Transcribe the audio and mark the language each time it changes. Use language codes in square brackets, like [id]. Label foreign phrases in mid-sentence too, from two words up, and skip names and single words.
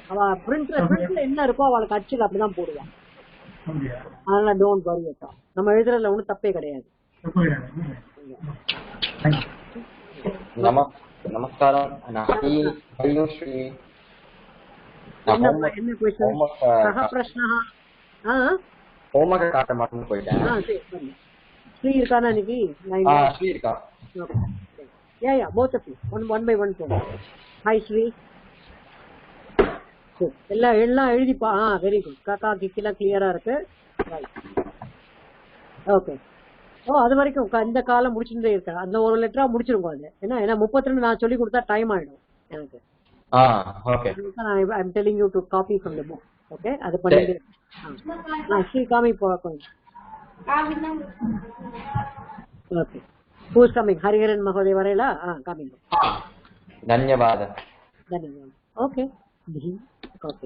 [ta] அவ பிரிண்ட்ல என்ன இருக்கோ அவளுக்கு அச்சுக்கு அப்படிதான் போடுவான். அதனால [en] don't worry at all. [ta] நம்ம எழுதுறதுல ஒன்றும் தப்பே கிடையாது. நமஸ்காரம். ஹரியோஸ்ரீ [sa] என்ன क्वेश्चन सह प्रश्नः [ta] ஹோம்வொர்க் காட்ட மாட்டேன்னு போயிட்டேன். சரி ஸ்ரீ இருக்கானா இன்னைக்கு? ஸ்ரீ இருக்கா? [en] Yeah both of you one by one. Hi Shri. [ta] எல்லாம் எல்லாம் எழுதிப்பா. [en] very good. [ta] காக்கா கிக்கெல்லாம் கிளியரா இருக்கு. ஓகே. அது வரைக்கும் இந்த காலம் முடிச்சுட்டே இருக்கேன். அந்த ஒரு லெட்டரா முடிச்சிருக்கோம் அது. ஏன்னா 32 நான் சொல்லி கொடுத்தா டைம் ஆயிடும் எனக்கு. ஓகே. [en] I am telling you to copy from the book. ஓகே, [ta] அது பண்ணிட்டு ஸ்ரீ காமி போறோம். [en] OK, who is coming? [ta] ஹரிஹரன் மகோதய வரேலா? கமிங். [kn] ಧನ್ಯವಾದ. ಧನ್ಯವಾದ. ஓகே ஓகே.